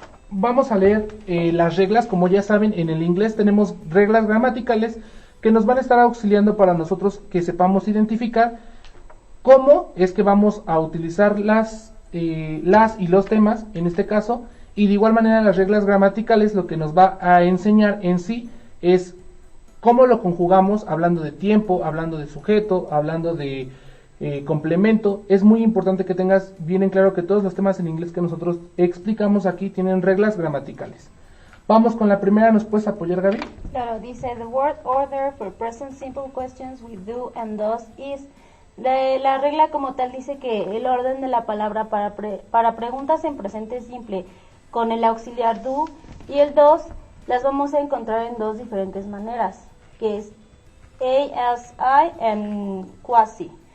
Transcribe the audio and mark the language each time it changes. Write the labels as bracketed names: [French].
[Spanish] Vamos a leer las reglas. Como ya saben, en el inglés tenemos reglas gramaticales que nos van a estar auxiliando para nosotros que sepamos identificar cómo es que vamos a utilizar las y los temas, en este caso, y de igual manera las reglas gramaticales lo que nos va a enseñar en sí es cómo lo conjugamos, hablando de tiempo, hablando de sujeto, hablando de complemento. Es muy importante que tengas bien en claro que todos los temas en inglés que nosotros explicamos aquí tienen reglas gramaticales. Vamos con la primera. ¿Nos puedes apoyar, Gaby? Claro, dice [English] the word order for present simple questions with do and does is. [Spanish] La regla como tal dice que el orden de la palabra para preguntas en presente simple con el auxiliar do y el does las vamos a encontrar en dos diferentes maneras, que es ASI and quasi.